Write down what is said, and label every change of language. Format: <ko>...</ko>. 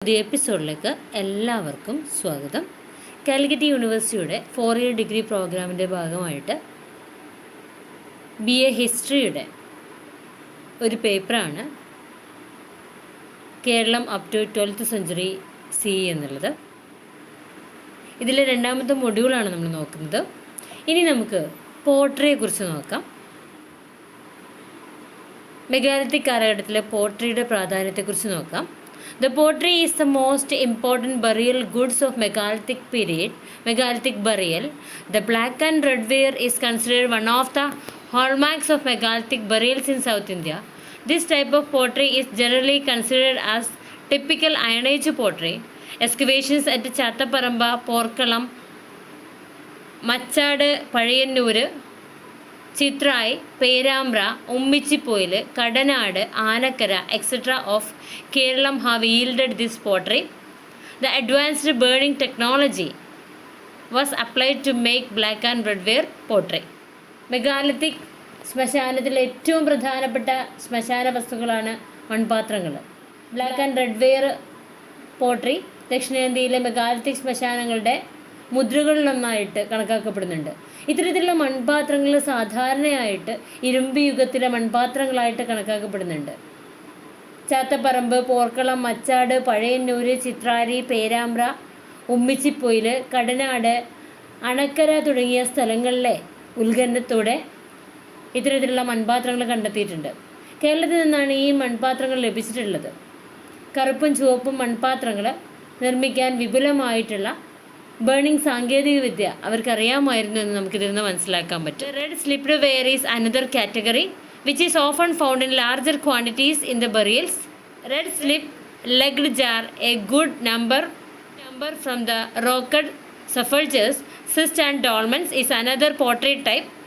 <ml>പുതിയ എപ്പിസോഡിലേക്ക് എല്ലാവർക്കും സ്വാഗതം. കാലിക്കറ്റ് യൂണിവേഴ്സിറ്റിയുടെ 4 ഇയർ ഡിഗ്രി പ്രോഗ്രാമിൻ്റെ ഭാഗമായിട്ട് BA ഹിസ്റ്ററിയുടെ ഒരു പേപ്പറാണ് Keralam up to 12th century CE എന്നുള്ളത്. ഇതിലെ രണ്ടാമത്തെ മൊഡ്യൂളാണ് നമ്മൾ നോക്കുന്നത്. ഇനി നമുക്ക് പോട്രിയെക്കുറിച്ച് നോക്കാം. മെഗാലിത്തിക് കാലഘട്ടത്തിലെ പോട്രിയുടെ പ്രാധാന്യത്തെക്കുറിച്ച് നോക്കാം.</ml> <en>The pottery is the most important burial goods of megalithic period, megalithic burial. The black and red ware is considered one of the hallmarks of megalithic burials in South India. This type of pottery is generally considered as typical Iron Age pottery. Excavations at Chattaparamba, Porkalam, Machad, Pazhaiyannur, Chitrai, Perambra, Ummichipoyil, Kadanad, Anakkara etc. of Kerala have yielded this pottery. The advanced burning technology was applied to make black and red ware pottery.</en> <ml>Megalithic ശ്മശാനത്തിലെ ഏറ്റവും പ്രധാനപ്പെട്ട ശ്മശാന വസ്തുക്കളാണ് മൺപാത്രങ്ങൾ. Black and red wear pottery ദക്ഷിണേന്ത്യയിലെ megalithic ശ്മശാനങ്ങളുടെ മുദ്രകളിലൊന്നായിട്ട് കണക്കാക്കപ്പെടുന്നുണ്ട്. ഇത്തരത്തിലുള്ള മൺപാത്രങ്ങൾ സാധാരണയായിട്ട് ഇരുമ്പ് യുഗത്തിലെ മൺപാത്രങ്ങളായിട്ട് കണക്കാക്കപ്പെടുന്നുണ്ട്. ചാത്തപ്പറമ്പ്, പോർക്കളം, മച്ചാട്, പഴയന്നൂർ, ചിത്രാരി, പേരാമ്പ്ര, ഉമ്മിച്ചിപ്പൊയിൽ, കടനാട്, അണക്കര തുടങ്ങിയ സ്ഥലങ്ങളിലെ ഉത്ഖനനത്തോടെ ഇത്തരത്തിലുള്ള മൺപാത്രങ്ങൾ കണ്ടെത്തിയിട്ടുണ്ട്. കേരളത്തിൽ നിന്നാണ് ഈ മൺപാത്രങ്ങൾ ലഭിച്ചിട്ടുള്ളത്. കറുപ്പും ചുവപ്പും മൺപാത്രങ്ങൾ നിർമ്മിക്കാൻ വിപുലമായിട്ടുള്ള ബേണിംഗ് സാങ്കേതിക വിദ്യ അവർക്കറിയാമായിരുന്നു എന്ന് നമുക്കിതിൽ നിന്ന് മനസ്സിലാക്കാൻ പറ്റും.</ml> <en>Red slipped ware is another category which is often found in larger quantities in the burials. Red slip-legged jar, a good number from the rocked sepulchres, cists and dolmens is another pottery type.</en>